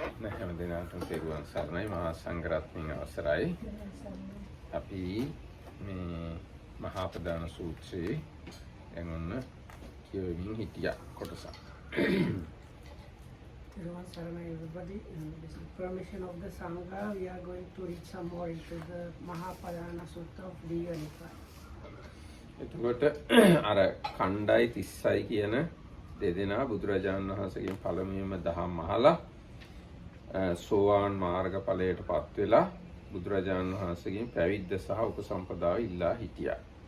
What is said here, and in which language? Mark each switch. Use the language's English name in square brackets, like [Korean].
[Sinhala] හැම දිනකටම තෙරුවන් සරණයි මහා සංඝරත්නයන් අවසරයි. අපි මේ මහාපදාන සූත්‍රයේ දැන් ඔන්න කියවෙමින් හිටියා කොටසක්. Therwan Saranai [English] everybody, and with the permission of the Sangha, we are going to read some more into the Mahapadana Sutta of D25. [Sinhala] එතකොට අර කණ්ඩායි 30යි කියන දෙදෙනා බුදුරජාණන් වහන්සේගෙන් පළමුවෙන්ම දහම් අහලා සෝවාන් මාර්ගඵලයටපත් වෙලා බුදුරජාණන් වහන්සේගෙන් පැවිද්ද සහ උපසම්පදාව ඉල්ලා හිටියා.